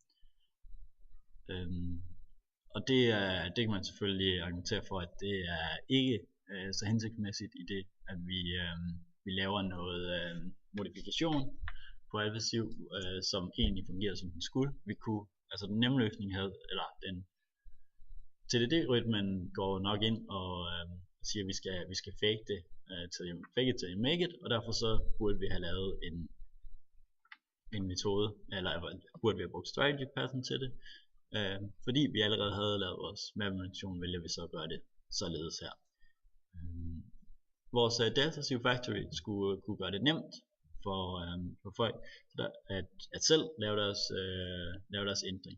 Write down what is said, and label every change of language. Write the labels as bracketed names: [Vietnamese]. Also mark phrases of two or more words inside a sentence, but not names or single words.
[Danish] Og det kan man selvfølgelig argumentere for, at det er ikke så hensigtsmæssigt i det, at vi laver noget modifikation på alfa-siv, som egentlig fungerer som den skulle. Vi kunne, altså den nemme løsning havde, eller den TDD-rytmen går nok ind og siger, at vi skal [English] fake it till you make it, [Danish] og derfor så burde vi have lavet en metode, eller burde vi have brugt [English] strategy pattern [Danish] til det. Fordi vi allerede havde lavet vores map-manipulation, vælger vi så at gøre det således her. Vores Delta-Siv Factory skulle kunne gøre det nemt for folk at selv lave deres ændring.